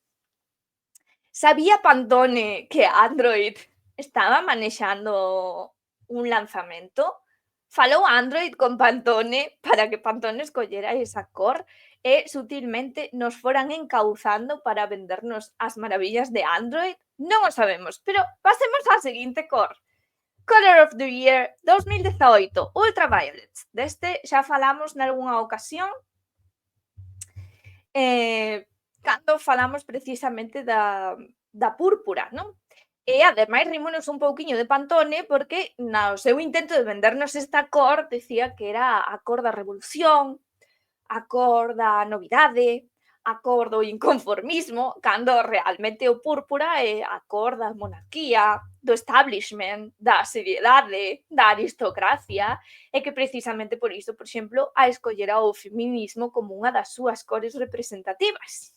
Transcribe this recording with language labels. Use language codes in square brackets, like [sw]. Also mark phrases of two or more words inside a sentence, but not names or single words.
[gl] Sabía Pantone que Android estaba manexando un lanzamento? Falou Android con Pantone para que Pantone escollera esa cor e sutilmente nos foran encauzando para vendernos as maravillas de Android? Non o sabemos, pero pasemos á seguinte cor. [en] Color of the Year [gl] 2018, Ultraviolet. Deste xa falamos nalgunha ocasión, cando falamos precisamente da púrpura, non? E ademais rímonos un pouquiño de Pantone porque no seu intento de vendernos esta cor decía que era a cor da revolución, a cor da novidade, a cor do inconformismo, cando realmente o púrpura é a cor da monarquía, do establishment, da seriedade, da aristocracia, e que precisamente por iso, por exemplo, a escollera o feminismo como unha das súas cores representativas.